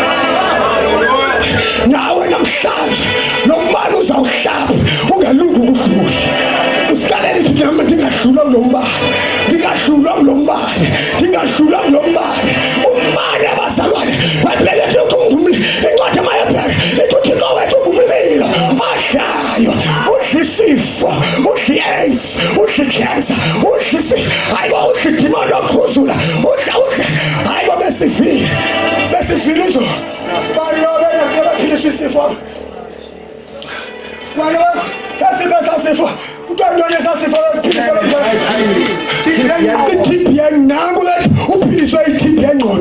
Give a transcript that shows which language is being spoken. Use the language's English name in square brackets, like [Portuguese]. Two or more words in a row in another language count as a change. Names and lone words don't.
[Xhosa] Nawe namhlanje lo mbane uzawuhlaba ungalungi ukudlula. Usikalela ithi nami ndingadlulwa kulo mbane, ndingadlulwa kulo mbane, ndingadlulwa kulo mbane. Umbane abazalwane bableke ukuthi ungumlilo. Incwadi emaHebheru ithi uThixo wethu ungumlilo odlayo, udla isifo, udla i-AIDS, udla i-cancer, udla hayibo, udla idimoni lokukhuzula, udla hayibo. Besifile izo baphilisa isifo, sasifo utantone sasifo i-TB nangu le uphiliswe i-TB yengqondo.